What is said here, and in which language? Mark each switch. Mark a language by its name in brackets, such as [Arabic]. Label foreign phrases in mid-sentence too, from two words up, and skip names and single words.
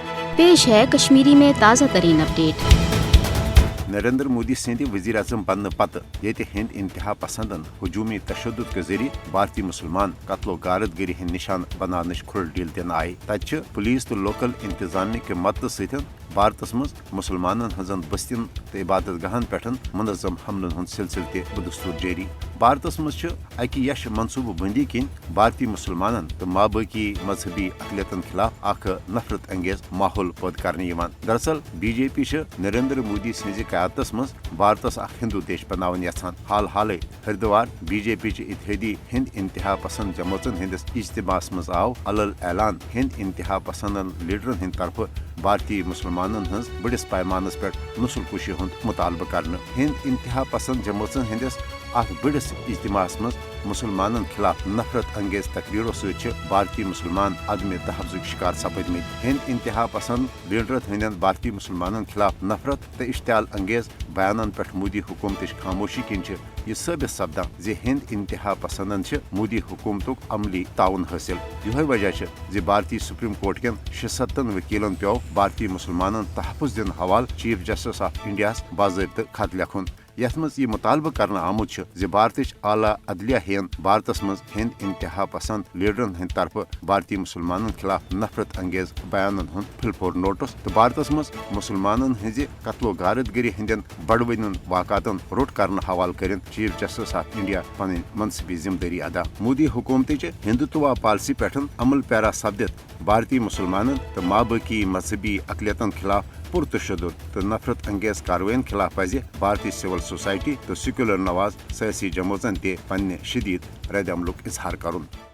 [Urdu] پیش ہے کشمیری میں تازہ ترین اپڈیٹ. [Kashmiri] नरेंद्र मोदी सद वजीर अजम बनने पत ये हिंद इंतहा पसंदन हजूमी तशद्दुद के जरिए भारतीय मुसलमान कत्लो गारत गरी हंद निशान बनाने खुल डील दिन आय तत पुलिस तो लोकल इंतजामिया के मदद सत भारत मज मुसलमान हजन बस्तिन तो इबादत गाहन पे मुनज़म हमलन हंद सिलसिल बदस्तूर जारी। भारत मज अकि यश मनसूबह बंदी किन भारतीय मुसलमान तो माबाकी मजहबी अकलियतन खिलाफ अख नफरत अंगेज माहौल पद कर। दरअसल बीजेपी नरेंद्र मोदी सज क्यादत मज भारत हिंदू देश बनावन यछान। हाल हाल हरिद्वार बीजेपी इत्तेहादी हिंद इंतहा पसंद जमातन हंदिस इज्तिमास मज आव अलल ऐलान हिंद इंतहा पसंदन लीडरन हंद तरफ भारतीय मुसलमान हज बड़िस पैमानस पे नस्ल कुशी हंद मुतालबा कर। हिंद इंतहा पसंद जमातन हंदिस बड़िस इज्तिमास मज मुसलमान खिलाफ नफरत अंगेज तकरीरों सत भारतीय मुसलमान अदम तहफ़्ज़ुक शिकार सपदमत। हिंद इंतहा पसंद लीडरन हंदन भारतीय मुसलमान खिलाफ नफरत तो इश्तियाल अंगेज बयान पे मोदी हुकूमत खामोशी किन यह साबित सपदान जे हिंद इंतहा पसंदन मोदी हुकूमत अमली ताउन हासिल। यह वजह भारतीय सुप्रीम कोर्ट कन 76 वकीलन पे भारतीय मुसलमान तहफ़्फ़ुज़ दिन हवाल [English] Chief Justice of India [Kashmiri] बाज़ाब्त खत लिखुन यथ मज यह मुतालबा कर आमुत भारत आला अदलिया हेन भारत मज हिंद इंतहा पसंद लीडरन हंद तरफ भारतीय मुसलमान खिलाफ नफरत अंगेज बयान हंद फिलपोर नोटिस तो भारत मज मुसलमान हज कत्लो गारत गरी हंदन बड़वन वाक़ातन रोट कर हवाल कर [English] Chief Justice of India [Kashmiri] पन मनसबी जिम्मेदारी अदा। मोदी हुकूमत हिंदुत्व पॉलिसी पे अमल पैरा सपदित भारतीय मुसलमान तो माबाकी मजहबी अकलियतन खिलाफ पुरतशद्दुद तो नफरत अंगेज कार्रवाइन खिलाफ पज भारतीय [English] civil society [Kashmiri] तो सेक्युलर नवाज सियासी जमातन ते पन्ने शदीद रद्द अमलुक इजहार करुन।